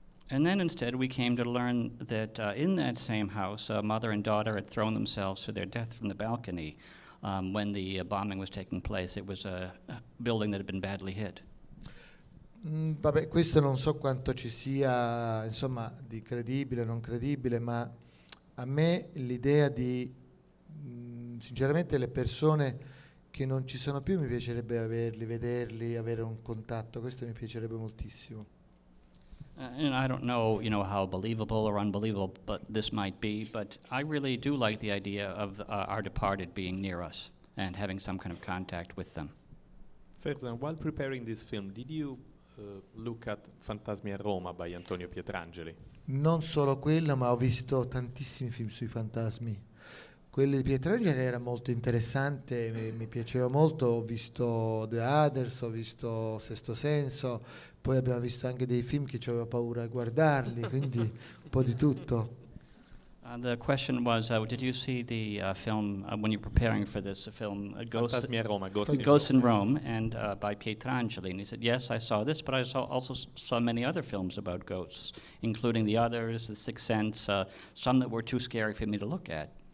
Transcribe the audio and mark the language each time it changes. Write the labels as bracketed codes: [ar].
[en] And then instead we came to learn that in that same house, a mother and daughter had thrown themselves to their death from the balcony when the bombing was taking place. It was a building that had been badly hit. [it] Vabbè, questo non so quanto ci sia, insomma, di credibile o non credibile, ma a me l'idea di, sinceramente, le persone che non ci sono più mi piacerebbe vederli, avere un contatto, questo mi piacerebbe moltissimo. [en] And I don't know, how believable or unbelievable but this might be, but I really do like the idea of our departed being near us and having some kind of contact with them. Ferzan, while preparing this film, did you look at Fantasmi a Roma by Antonio Pietrangeli? [it] Non solo quello, ma ho visto tantissimi film sui fantasmi. Quello di Pietrangeli era molto interessante, mi piaceva molto. Ho visto The Others, ho visto Sesto Senso, poi abbiamo visto anche dei film che avevo paura a guardarli, quindi un po' di tutto. [en] The question was, did you see the film when you're preparing for this film, Fantasmi a Roma, Ghosts in Ghosts Rome. in Rome, and by Pietrangeli? And he said, yes, I saw this, but I also saw many other films about ghosts, including The Others, The Sixth Sense, some that were too scary for me to look at.